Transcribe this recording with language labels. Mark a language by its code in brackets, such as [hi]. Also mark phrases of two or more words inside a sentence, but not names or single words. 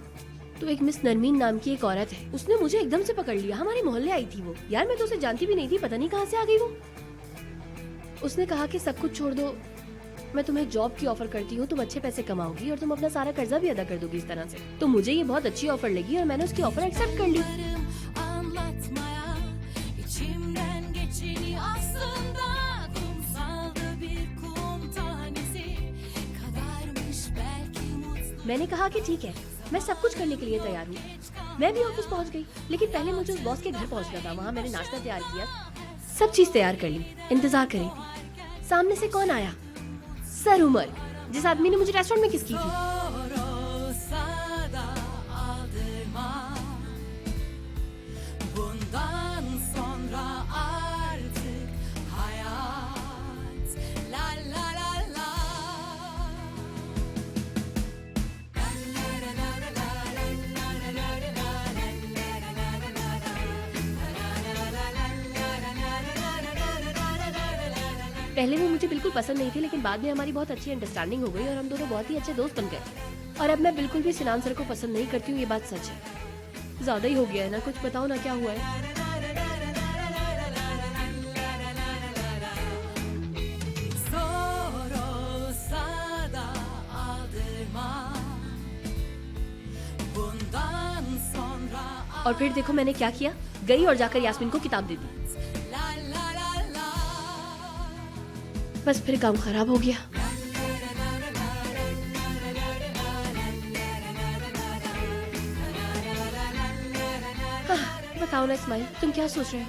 [ur] تو ایک مس نرمین نام کی ایک عورت ہے، اس نے مجھے ایکدم سے پکڑ لیا. ہمارے محلے آئی تھی وہ. یار میں تو اسے جانتی بھی نہیں تھی، پتا نہیں کہاں سے آ گئی وہ۔ اس نے کہا کہ سب کچھ چھوڑ دو، میں تمہیں جاب کی آفر کرتی ہوں، تم اچھے پیسے کماؤ گی اور تم اپنا سارا قرضہ بھی ادا کر دو گی اس طرح سے. تو مجھے یہ بہت اچھی آفر لگی اور میں نے اس کی آفر ایکسیپٹ کر لی. [tr] Anlatmaya içimden geçeni aslında kumsalda bir kum tanesi kadarmış belki mutlu. [ur] میں نے کہا کہ ٹھیک ہے، میں سب کچھ کرنے کے لیے تیار ہوں۔ میں بھی آفس پہنچ گئی، لیکن پہلے مجھے اس باس کے گھر پہنچنا تھا. وہاں میں نے ناشتہ تیار کیا، سب چیز تیار کر لی، انتظار کر رہی تھی. سامنے سے کون آیا? سر عمر، جس آدمی نے مجھے ریسٹورنٹ میں کس کی تھی. [tr] Olsa da aldırma. Bundan sonra artık hayat la la la la. [ur] پہلے وہ مجھے بالکل پسند نہیں تھی، لیکن بعد میں ہماری بہت اچھی انڈرسٹینڈنگ ہو گئی اور ہم دونوں بہت ہی اچھے دوست بن گئے. اور اب میں بالکل بھی سنان سر کو پسند نہیں کرتی ہوں، یہ بات سچ ہے. زیادہ ہی ہو گیا ہے نا؟ کچھ بتاؤ نا، کیا ہوا ہے? [tr] Zor olsa da aldırma. Bundan sonra [ur] اور پھر دیکھو میں نے کیا کیا، گئی اور جا کر یاسمین کو کتاب دے دی. la la la la. بس پھر کام خراب ہو گیا. بتاؤ نا اسماعیل، تم کیا سوچ رہے ہو?